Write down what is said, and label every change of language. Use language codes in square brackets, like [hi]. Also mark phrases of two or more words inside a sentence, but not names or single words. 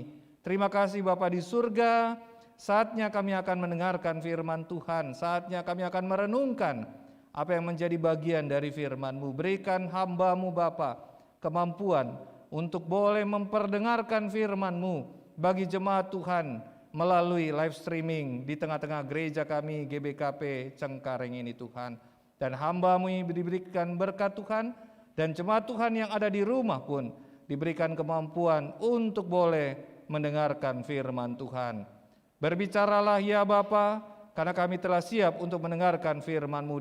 [id] Terima kasih Bapa di surga, saatnya kami akan mendengarkan firman Tuhan, saatnya kami akan merenungkan apa yang menjadi bagian dari firman-Mu. Berikan hamba-Mu Bapa kemampuan untuk boleh memperdengarkan firman-Mu bagi jemaat Tuhan melalui [en] live streaming [id] di tengah-tengah gereja kami GBKP Cengkareng ini Tuhan. Dan hamba-Mu diberikan berkat Tuhan, dan jemaat Tuhan yang ada di rumah pun diberikan kemampuan untuk boleh mendengarkan firman Tuhan. Berbicaralah ya Bapa, karena kami telah siap untuk mendengarkan firman-Mu.